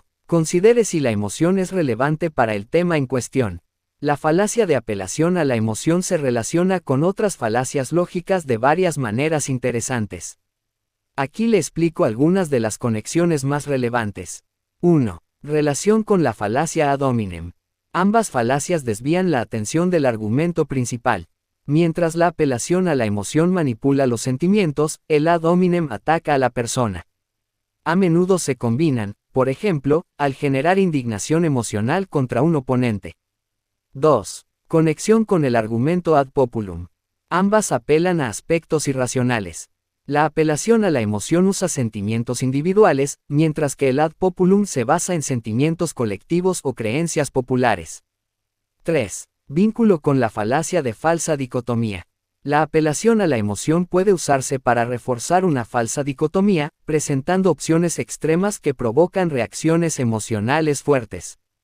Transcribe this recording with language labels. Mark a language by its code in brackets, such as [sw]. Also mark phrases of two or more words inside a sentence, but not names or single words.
[es] Considere si la emoción es relevante para el tema en cuestión. La falacia de apelación a la emoción se relaciona con otras falacias lógicas de varias maneras interesantes. Aquí le explico algunas de las conexiones más relevantes. 1. Relación con la falacia [la] ad hominem. [es] Ambas falacias desvían la atención del argumento principal. Mientras la apelación a la emoción manipula los sentimientos, el [la] ad hominem [es] ataca a la persona. A menudo se combinan, por ejemplo, al generar indignación emocional contra un oponente. 2. Conexión con el argumento [la] ad populum. [es] Ambas apelan a aspectos irracionales. La apelación a la emoción usa sentimientos individuales, mientras que el [la] ad populum [es] se basa en sentimientos colectivos o creencias populares. 3. Vínculo con la falacia de falsa dicotomía. La apelación a la emoción puede usarse para reforzar una falsa dicotomía, presentando opciones extremas que provocan reacciones emocionales fuertes.